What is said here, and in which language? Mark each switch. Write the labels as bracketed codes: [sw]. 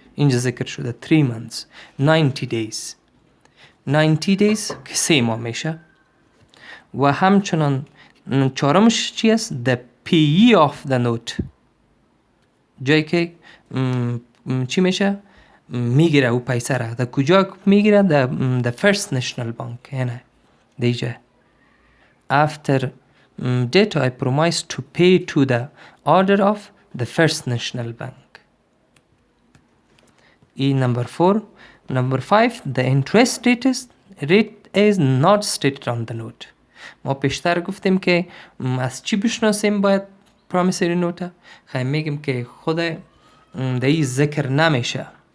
[fa] اینجا ذکر شده 3 months، 90 days. 90 days که 3 ماه میشه. و همچنان چهارمش چی است؟ [en] the payee of the note، [fa] جایی که چی میشه؟ میگیره او پیسه را. در کجا میگیره؟ the first national bank. یعنی دیجا [en] after date I promise to pay to the order of the first national bank. Number 4. Number 5, the interest rate is not stated on the note. [fa] ما پیشتر گفتیم که از چی بشناسیم باید پرامیسری نوت؟ خیلی میگیم که خود دایی ذکر نمیشه.